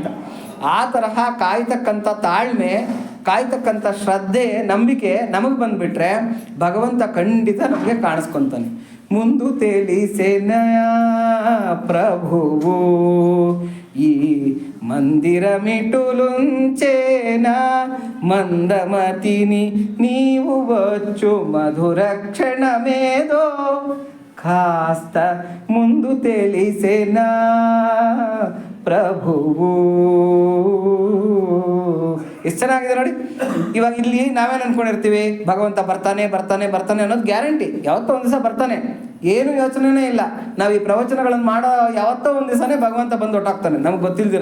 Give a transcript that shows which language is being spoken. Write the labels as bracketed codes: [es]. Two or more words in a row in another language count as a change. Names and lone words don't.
[kn] ಆ ತರಹ ಕಾಯ್ತಕ್ಕಂಥ ತಾಳ್ಮೆ, ಕಾಯ್ತಕ್ಕಂಥ ಶ್ರದ್ಧೆ, ನಂಬಿಕೆ ನಮಗೆ ಬಂದುಬಿಟ್ರೆ ಭಗವಂತ ಖಂಡಿತ ನಮಗೆ ಕಾಣಿಸ್ಕೊತಾನೆ. [te] ముందు తెలిసెనయ ప్రభువు ఈ మందిర మిటులుంచేన మందమతిని నీవు వచ్చు మధుర క్షణమేదో కాస్త ముందు తెలిసేనా ಪ್ರಭುವು. [kn] ಎಷ್ಟು ಚೆನ್ನಾಗಿದೆ ನೋಡಿ. ಇವಾಗ ಇಲ್ಲಿ ನಾವೇನು ಅನ್ಕೊಂಡಿರ್ತೀವಿ, ಭಗವಂತ ಬರ್ತಾನೆ ಬರ್ತಾನೆ ಬರ್ತಾನೆ ಅನ್ನೋದು ಗ್ಯಾರಂಟಿ. ಯಾವತ್ತೋ ಒಂದು ದಿವಸ ಬರ್ತಾನೆ, ಏನು ಯೋಚನೆನೇ ಇಲ್ಲ. ನಾವು ಈ ಪ್ರವಚನಗಳನ್ನು ಮಾಡೋ ಯಾವತ್ತೋ ಒಂದು ದಿವಸನೇ ಭಗವಂತ ಬಂದು ಹೊಟ್ಟಾಗ್ತಾನೆ, ನಮ್ಗೆ ಗೊತ್ತಿಲ್ದಿರ.